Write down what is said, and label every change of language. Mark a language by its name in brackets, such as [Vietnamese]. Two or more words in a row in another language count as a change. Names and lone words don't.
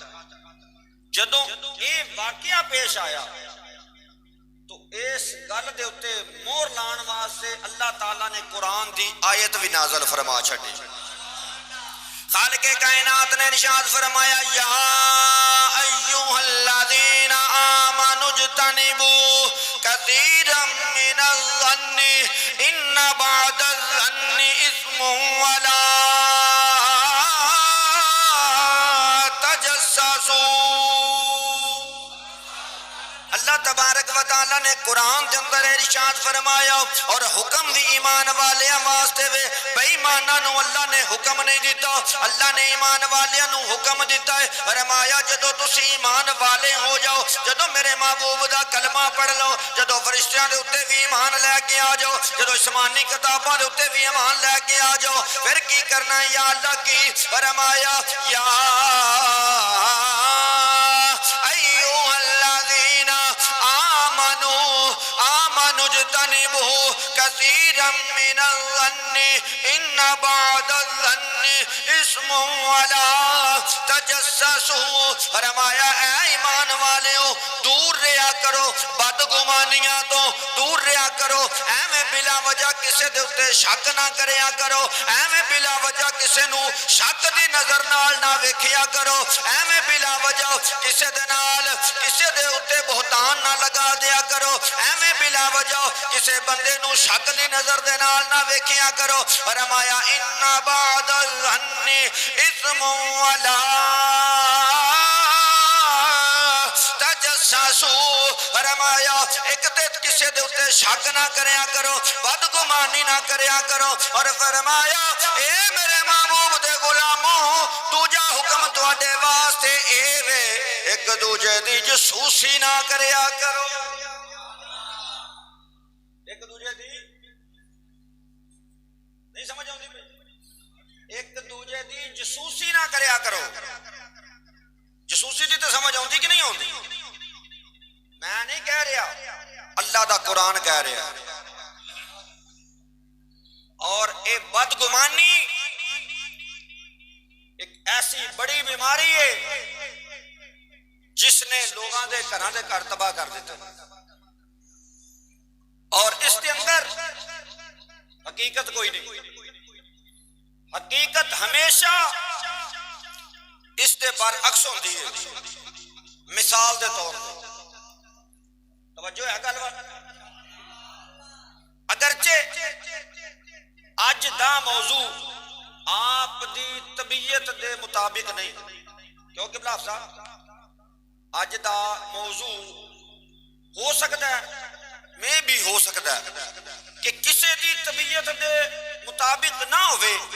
[Punjabi] جدوں یہ واقعہ پیش آیا تو اس گل دے اتے مہر لان واسطے اللہ تعالیٰ نے قرآن دی آیت بھی نازل فرما چھڈی۔ خالق کائنات نے ارشاد فرمایا [Arabic] یا ایھا الذین آمنوا اجتنبوا کثیرا من الظن ان بعض الظن اثم ولا تجسسوا۔ [Urdu] اللہ تبارک و تعالیٰ نے قرآن کے اندر ارشاد فرمایا، [Punjabi] اور حکم بھی ایمان والیاں واسطے وے، بے ایماناں نو اللہ نے حکم نہیں دیتا، اللہ نے ایمان والیاں نو حکم دیتا ہے۔ فرمایا جدو تسی ایمان والے ہو جاؤ، جدو میرے محبوب دا کلمہ پڑھ لو، جدو فرشتیاں دے اتے بھی ایمان لے کے آ جاؤ، جدو آسمانی کتاباں دے اتے بھی ایمان لے کے آ جاؤ، پھر کی کرنا ہے یا اللہ کی؟ [Arabic] فرمایا یا ایھا الذین آمنوا اجتنبوا کثیرا من الظن ان بعض الظن اثم ولا تجسسوا۔ [Punjabi] فرمایا اے ایمان والےو، دور رہا کرو بدگمانیاں تو، دور رہا کرو، ایویں بلا وجہ کسے دے اتے شک نہ کریا کرو، ایویں بلا وجہ کسے نو شک دی نظر نال نہ ویکھیا کرو، ایویں بلا وجہ کسے دے نال کسے دے اتے بہتان نہ لگا دیا کرو، ایویں بلا وجہ کسے بندے نو شک دی نظر دے نال نہ ویکھیا کرو فرمایا [Arabic] ان بعد الظن اثم ولا [Punjabi] تجسسوا فرمایا ایک تے کسے دے اوتے شک نہ کریا کرو بدگمانی نہ کریا کرو اور فرمایا اے میرے محبوب دے غلاموں دوجا حکم تواڈے واسطے اے وے ایک دوجے دی جسوسی نہ کریا کرو ایک دوجے دی نہیں سمجھ آؤندی ایک دوجے دی جسوسی نہ کریا کرو جسوسی دی تو سمجھ آؤندی کہ نہیں آؤندی میں نہیں کہہ رہا اللہ دا قرآن کہہ رہا اور اے بدگمانی ایک ایسی بڑی بیماری ہے جس نے لوگاں دے گھراں دے گھر تباہ کر دیتا اور [Urdu] اس کے اندر حقیقت کوئی نہیں [Punjabi] حقیقت ہمیشہ اس دے برعکس ہوندی ہے مثال دے طور پر توجہ ہے گل اگرچہ اج دا موضوع آپ دی طبیعت دے مطابق نہیں کیونکہ بلا صاحب اج دا موضوع ہو سکتا ہے میں بھی ہو سکتا ہے کہ کسی دی طبیعت دے مطابق نہ ہوئے